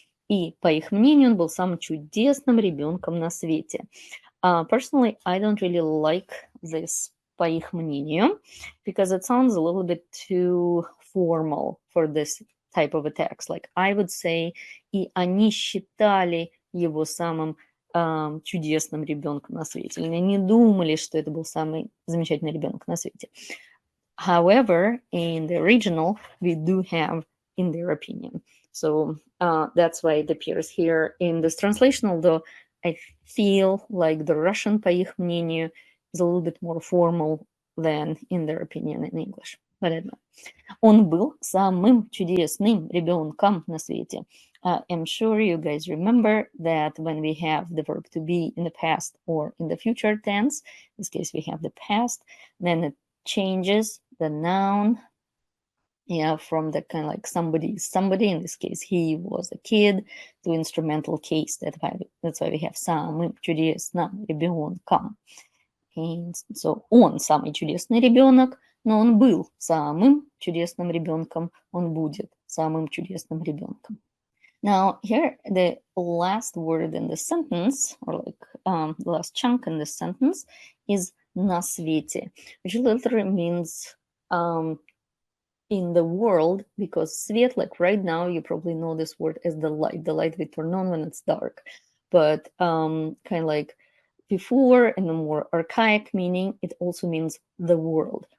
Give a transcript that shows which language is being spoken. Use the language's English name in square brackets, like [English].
[Russian] И, по их мнению, он был самым чудесным ребенком на свете. [English] Personally, I don't really like this, [Russian] по их мнению, [English] because it sounds a little bit too formal for this type of a text. Like, I would say, [Russian] и они считали его самым чудесным ребенком на свете. Они не думали, что это был самый замечательный ребенок на свете. [English] However, in the original, we do have in their opinion. So that's why it appears here in this translation, although I feel like the Russian, [Russian] по их мнению, [English] is a little bit more formal than in their opinion in English. But I don't know. [Russian] Он был самым чудесным ребенком на свете. [English] I'm sure you guys remember that when we have the verb to be in the past or in the future tense, in this case we have the past, then it changes the noun, from the kind of like somebody, in this case he was a kid, to instrumental case. That's why we have [Russian] самым чудесным ребенком. [English] And so [Russian] он самый чудесный ребенок, но он был самым чудесным ребенком, он будет самым чудесным ребенком. [English] Now here the last word in the sentence, or like the last chunk in this sentence, is [Russian] на свете, [English] which literally means in the world, because свет, like right now, you probably know this word as the light we turn on when it's dark, but kind of like before, in a more archaic meaning, it also means the world.